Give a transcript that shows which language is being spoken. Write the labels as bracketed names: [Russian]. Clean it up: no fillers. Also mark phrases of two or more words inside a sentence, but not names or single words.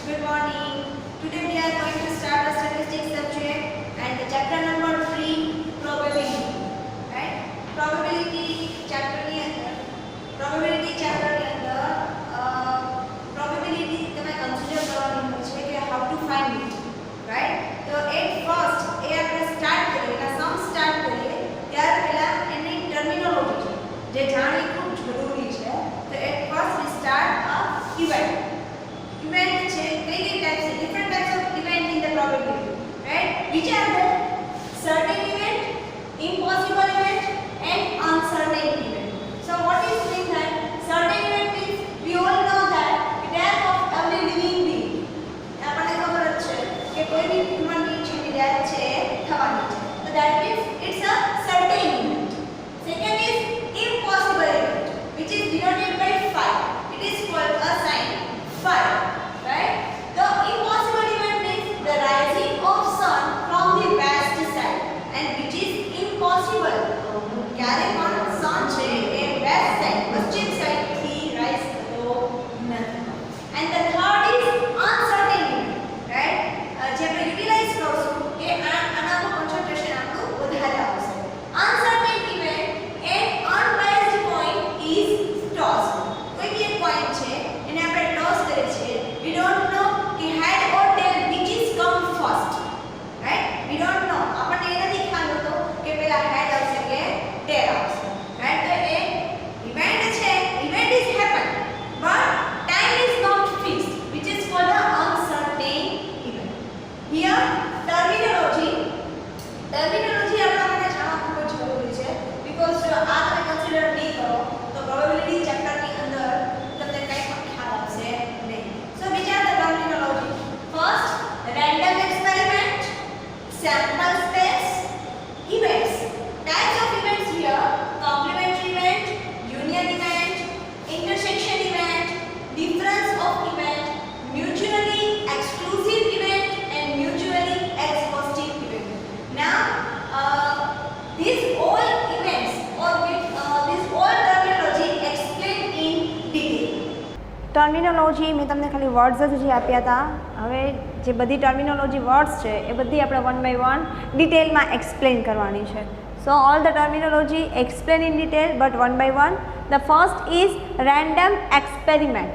[English] morning. Today we are going to start a statistics subject and the chapter number 3, probability. [Gujarati] Right? [English] Probability chapter [Gujarati] ની અંદર probability તમે કન્સિડર કરવાની હોય છે કે [English] how to find it. [Gujarati] Right? તો [English] at first [Gujarati] એ આપણે સ્ટાર્ટ કરીએ કે સમ સ્ટાર્ટ કરીએ ત્યાર પહેલા એની ટર્મિનોલોજી જે જાણવી ખૂબ જરૂરી છે. [English] તો at first we start a event. Event [Gujarati] છે કઈ [English] types છે different types of event in the probability, right? Which are the certain event, impossible event and uncertain event. So what is mean that certain event means we all know that the death of every living being. [Gujarati] આપણને ખબર જ છે કે કોઈ બી [English] human being [Gujarati] છે ની death છે થવાની છે. [English] So that means it's a certain event. Second is impossible event, which is denoted by 5. It is called a sign 5. Right? The impossible event means the rising of sun from the west side, and which is impossible. [Gujarati] ક્યારે પણ sun છે એ [English] west side [Gujarati] પશ્ચિમ સાઈડ થી રાઈઝ થતો નથી. [English] And the third is uncertain event. Right? [Gujarati] જે આપણે યુટિલાઇઝ કરશું કે આના પર કોન્સન્ટ્રેશન આપણું વધારે આવશે. [English] Uncertain event and unbiased coin is tossed. [Gujarati] કોઈ બી એક coin છે એને આપણે toss કરીએ છીએ. [English] We don't know कि head or tail which is come first. Right? We don't know. [Gujarati] આપણને એ નથી ખ્યાલ હોતો કે પહેલા head આવશે કે tail આવશે. Right? તો એ [English] event છે, event is happen but time is not fixed, which is called an uncertain event. Here terminology [Gujarati] આપણા માટે જાણવા ખૂબ જ જરૂરી છે because જો આ તમે કન્સિડર નહીં કરો તો પ્રોબેબિલિટી ચેપ્ટરની અંદર તમને કંઈ પણ ખ્યાલ આવશે નહીં. [English] So which are the terminology? First, random experiment, sample space, events. Types of events here: complementary event, union event, intersection event, difference of event, mutually exclusive event and mutually exclusive event. Now these all events or this all terminology explained in detail. [Gujarati] ટર્મિનોલોજી મેં તમને ખાલી વર્ડ્સ જ જે આપ્યા હતા. હવે જે બધી [English] terminology words [Gujarati] છે એ બધી આપણે [English] one by one [Gujarati] ડિટેલમાં એક્સપ્લેન કરવાની છે. [English] so all the terminology explain in detail but one by one. the first is random experiment.